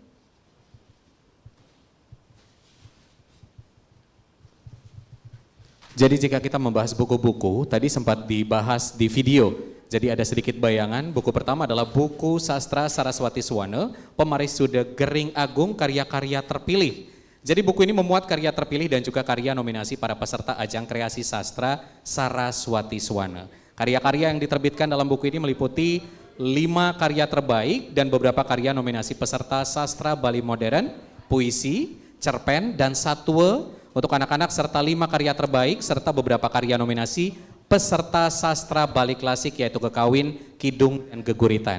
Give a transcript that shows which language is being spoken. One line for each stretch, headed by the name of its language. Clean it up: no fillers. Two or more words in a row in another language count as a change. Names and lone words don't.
Indonesian: Jadi jika kita membahas buku-buku, tadi sempat dibahas di video. Jadi ada sedikit bayangan, buku pertama adalah buku Sastra Saraswati Sewana, Pemarisuda Gering Agung, karya-karya terpilih. Jadi buku ini memuat karya terpilih dan juga karya nominasi para peserta ajang kreasi sastra Saraswati Sewana. Karya-karya yang diterbitkan dalam buku ini meliputi 5 karya terbaik dan beberapa karya nominasi peserta sastra Bali Modern, puisi, cerpen, dan satwa untuk anak-anak serta 5 karya terbaik serta beberapa karya nominasi peserta sastra Bali Klasik yaitu Kekawin, Kidung, dan Geguritan.